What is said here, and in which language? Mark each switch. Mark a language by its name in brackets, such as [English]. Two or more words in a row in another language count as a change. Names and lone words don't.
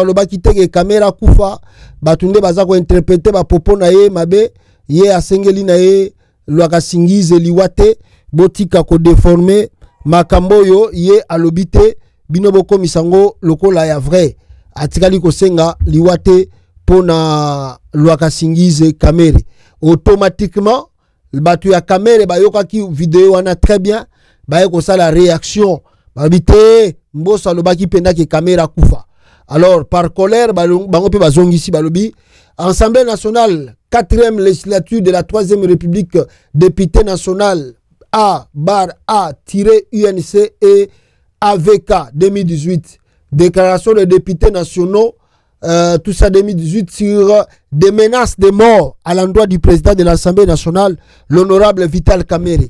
[Lingala] alobaki teke kamera kufa batunde baza ko interpréter ba popo na ye mabe ye asengeli na ye lwaka singize liwate botika ko déformer makambo yo ye alobite bino boko misango lokola ya vrai atikali ko senga liwate pona lwaka singize kamere automatiquement batu ya kamere bayoka ki vidéo wana [French] très bien [Lingala] bayeko sala réaction babite Mboso alobaki penda ke kamera kufa. [French] Alors par colère [Lingala] bango pe bazongisi balobi [French] Assemblée nationale 4e législature de la 3e République député national A-A-UNC et AVK 2018 déclaration des députés nationaux tout ça 2018 sur des menaces de mort à l'endroit du président de l'Assemblée nationale, l'honorable Vital Kamerhe.